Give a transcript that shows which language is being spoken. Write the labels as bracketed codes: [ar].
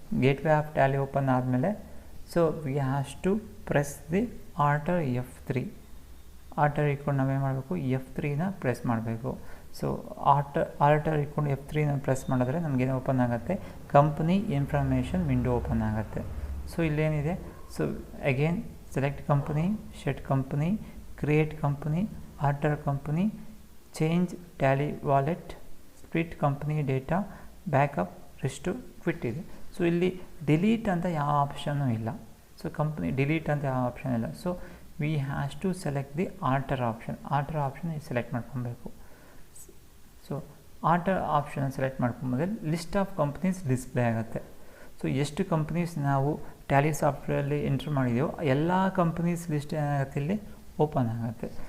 [en] gateway of tally open ಆದಮೇಲೆ so we have to press the alter F3 [kn] ಇಟ್ಕೊಂಡು ನಾವೇನು ಮಾಡಬೇಕು, F3ನ ಪ್ರೆಸ್ ಮಾಡಬೇಕು. ಸೊ ಆಲ್ಟರ್ ಇಟ್ಕೊಂಡು F3ನ ಪ್ರೆಸ್ ಮಾಡಿದ್ರೆ ನಮಗೇನು ಓಪನ್ ಆಗುತ್ತೆ, ಕಂಪ್ನಿ ಇನ್ಫಾರ್ಮೇಷನ್ ವಿಂಡೋ ಓಪನ್ ಆಗುತ್ತೆ. So ಇಲ್ಲೇನಿದೆ, [en] So again select company, shed company, create company, alter company, change tally wallet, split company data, backup, restore, quit ಇದೆ. [kn] ಸೊ ಇಲ್ಲಿ ಡಿಲೀಟ್ ಅಂತ ಯಾವ ಆಪ್ಷನ್ನು ಇಲ್ಲ. ಸೊ ಕಂಪ್ನಿ ಡಿಲೀಟ್ ಅಂತ ಯಾವ option ಇಲ್ಲ. [en] so we has to select the alter option [kn] select ಮಾಡ್ಕೊಬೇಕು. So alter option select ಮಾಡ್ಕೊಂಬಂದ್ರೆ list of companies display ಆಗುತ್ತೆ. ಸೊ ಎಷ್ಟು ಕಂಪ್ನೀಸ್ ನಾವು ಟ್ಯಾಲಿ ಸಾಫ್ಟ್ವೇರಲ್ಲಿ ಎಂಟ್ರ್ ಮಾಡಿದೆಯೋ ಎಲ್ಲ ಕಂಪ್ನೀಸ್ ಲಿಸ್ಟ್ ಏನಾಗುತ್ತೆ ಇಲ್ಲಿ ಓಪನ್ ಆಗುತ್ತೆ.